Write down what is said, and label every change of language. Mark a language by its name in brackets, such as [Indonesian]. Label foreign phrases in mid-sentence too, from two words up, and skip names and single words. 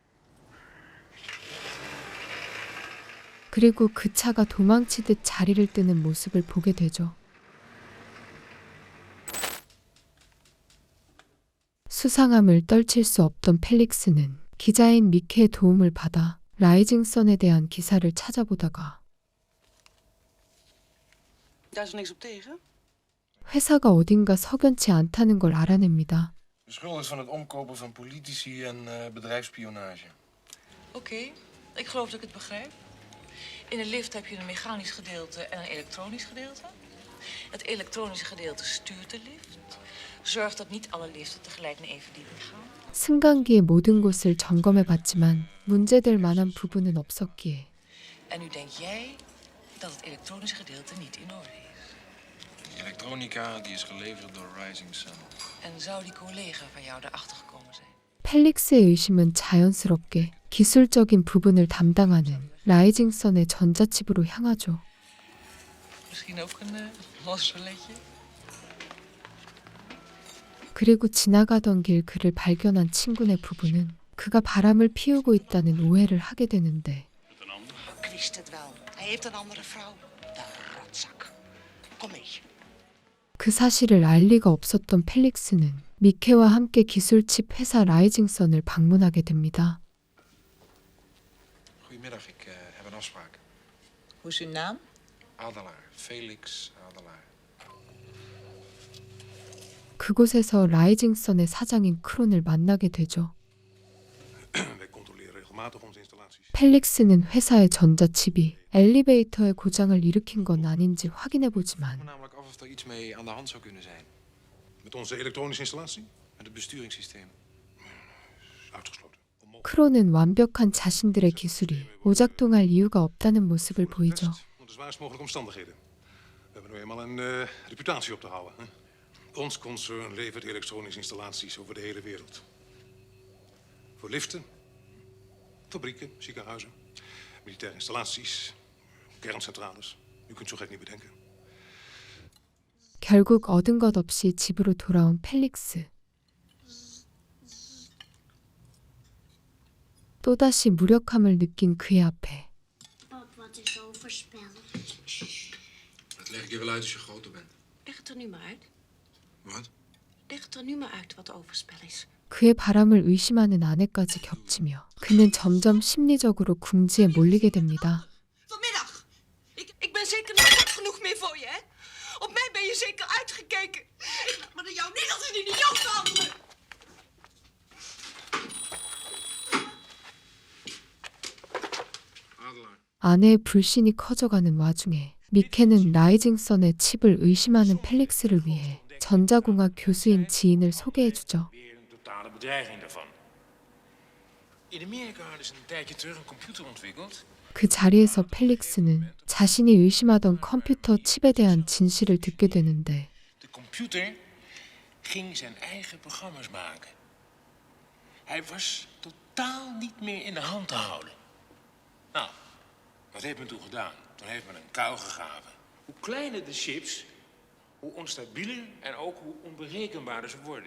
[Korean] 그리고 그 차가 도망치듯 자리를 뜨는 모습을 보게 되죠. 수상함을 떨칠 수 없던 펠릭스는 기자인 미케의 도움을 받아 라이징선에 대한 기사를 찾아보다가 [Dutch] Daar is niks op tegen? [Korean] 회사가 어딘가 석연치 않다는 걸 알아냅니다. [Dutch] Beschuldigd van het omkopen van politici en bedrijfsspionage. Oké. Ik geloof dat ik het begrijp. In een lift heb je een mechanisch gedeelte en een elektronisch gedeelte. Het elektronische gedeelte stuurt de lift. Zorgt dat niet alle liften tegelijk naar één verdieping gaan. [Korean] 승강기의 모든 곳을 점검해봤지만 문제될 만한 부분은 없었기에 [Dutch] En nu denk jij dat het elektronische gedeelte niet in orde is. De elektronica die is geleverd door Rising Sun. En zou die collega van jou erachter gekomen zijn? [Korean] 펠릭스의 의심은 자연스럽게 기술적인 부분을 담당하는 라이징선의 전자칩으로 향하죠. [Dutch] Misschien ook een los rouletje? [Korean] 그리고 지나가던 길 그를 발견한 친구네 부부는 그가 바람을 피우고 있다는 오해를 하게 되는데 [Dutch] Ik wist het wel. Hij heeft een andere vrouw. De rotzak. Kom mee. [Korean] 그 사실을 알 리가 없었던 펠릭스는 미케와 함께 기술칩 회사 라이징선을 방문하게 됩니다. [Dutch] Goedemiddag, ik heb een afspraak. Hoe is uw naam? Adelaar, Felix Adelaar. [Korean] 그곳에서 라이징선의 사장인 크론을 만나게 되죠. [Dutch] Wij controleren regelmatig onze installaties. [Korean] 펠릭스는 회사의 전자칩이 엘리베이터의 고장을 일으킨 건 아닌지 확인해보지만 [Dutch] Ik namelijk af of er iets mee aan de hand zou kunnen zijn. Met onze elektronische installatie? Met het besturingssysteem. Uitgesloten. Onmogelijk. [Korean] 크론은 완벽한 자신들의 기술이 오작동할 이유가 없다는 모습을 보이죠. [Dutch] Onder de zwaarst mogelijke omstandigheden. We hebben nu eenmaal een reputatie op te houden. Hè? Ons concern levert elektronische installaties over de hele wereld. Voor liften, fabrieken, ziekenhuizen, militaire installaties, kerncentrales. U kunt zo gek niet bedenken. [Korean] 결국 얻은 것 없이 집으로 돌아온 펠릭스. 또다시 무력함을 느낀 그의 앞에 [Dutch] Pap, wat is overspel? Dat leg ik je wel uit als je groter bent. Leg het er nu maar uit. Wat? Leg het er nu maar uit wat overspel is. [Korean] 그의 바람을 의심하는 아내까지 겹치며 그는 점점 심리적으로 궁지에 몰리게 됩니다. [Dutch] Vanmiddag. Ik ben zeker niet goed genoeg meer voor je, hè? Op mij ben je zeker uitgekeken. Maar naar jou niet als een idioot handelen. Adelaar. [Korean] 아내의 불신이 커져가는 와중에 미케는 라이징선의 칩을 의심하는 펠릭스를 위해 전자공학 교수인 지인을 소개해주죠. [Dutch] Weer een totale bedreiging daarvan. In Amerika hadden ze een tijdje terug een computer ontwikkeld. [Korean] 그 자리에서 펠릭스는 자신이 의심하던 컴퓨터 칩에 대한 진실을 듣게 되는데 [Dutch] De computer ging zijn eigen programma's maken. Hij was totaal niet meer in de hand te houden. Nou, wat heeft men toen gedaan? Toen heeft men een kuil gegraven. Hoe kleiner de chips, hoe onstabieler en ook hoe onberekenbaarder ze worden.